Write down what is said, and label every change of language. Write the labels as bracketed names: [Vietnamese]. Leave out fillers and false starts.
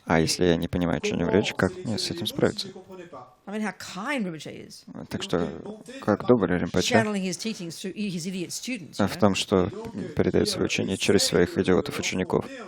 [Russian] А если я не понимаю, о чем речь, как мне с этим справиться? [English] I mean, how kind Rinpoche is, [Russian] Так что, как добрый Римпоче [English] channeling his teachings through his idiot students. You [Russian] в [English] know? [Russian] том, что передает свое учение через своих идиотов-учеников.